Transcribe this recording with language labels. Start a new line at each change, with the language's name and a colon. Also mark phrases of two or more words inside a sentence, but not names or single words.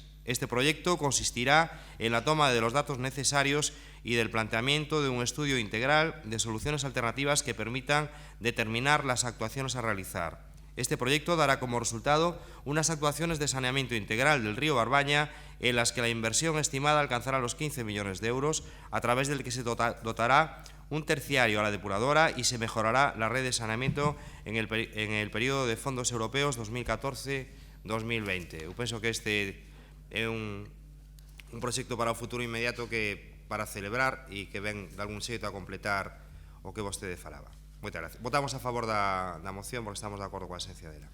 Spanish: Este proyecto consistirá en la toma de los datos necesarios y del planteamiento de un estudio integral de soluciones alternativas que permitan determinar las actuaciones a realizar. Este proyecto dará como resultado unas actuaciones de saneamiento integral del río Barbaña en las que la inversión estimada alcanzará los 15 millones de euros, a través del que se dotará un terciario a la depuradora y se mejorará la red de saneamiento en el periodo de fondos europeos 2014-2020.
Galician: Eu penso que este é un proxecto para o futuro inmediato que para celebrar e que ven de algún xeito a completar o que vostede falaba. Moitas gracias. Votamos a favor da moción porque estamos de acordo coa esencia dela.